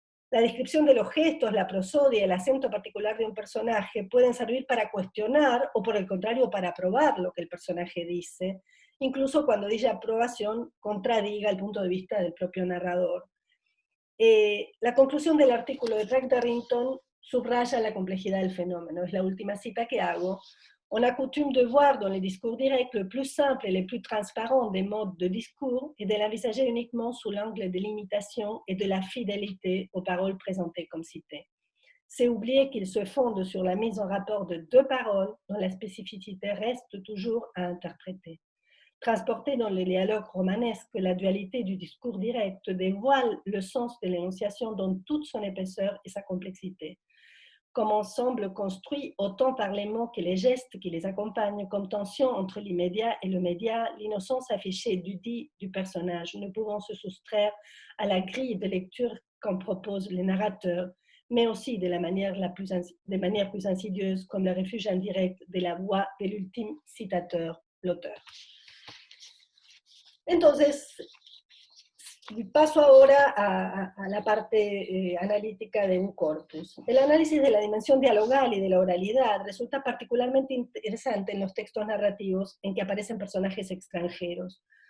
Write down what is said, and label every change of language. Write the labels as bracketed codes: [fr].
[es] La descripción de los gestos, la prosodia, el acento particular de un personaje pueden servir para cuestionar o por el contrario para aprobar lo que el personaje dice, incluso cuando dicha aprobación contradiga el punto de vista del propio narrador. La conclusión del artículo de Pratt-Darrington subraya la complejidad del fenómeno, es la última cita que hago. [fr] On a coutume de voir dans les discours directs le plus simple et le plus transparent des modes de discours et de l'envisager uniquement sous l'angle de l'imitation et de la fidélité aux paroles présentées comme citées. C'est oublier qu'il se fonde sur la mise en rapport de deux paroles dont la spécificité reste toujours à interpréter. Transportée dans le dialogue romanesque, la dualité du discours direct dévoile le sens de l'énonciation dans toute son épaisseur et sa complexité. Comme ensemble construit autant par les mots que les gestes qui les accompagnent, comme tension entre l'immédiat et le médiat, l'innocence affichée du dit du personnage, ne pouvant se soustraire à la grille de lecture qu'en propose le narrateur, mais aussi de manière plus insidieuse, comme le refuge indirect de la voix de l'ultime citateur, l'auteur. [es] Entonces, paso ahora a la parte analítica de un corpus. El análisis de la dimensión dialogal y de la oralidad resulta particularmente interesante en los textos narrativos en que aparecen personajes extranjeros.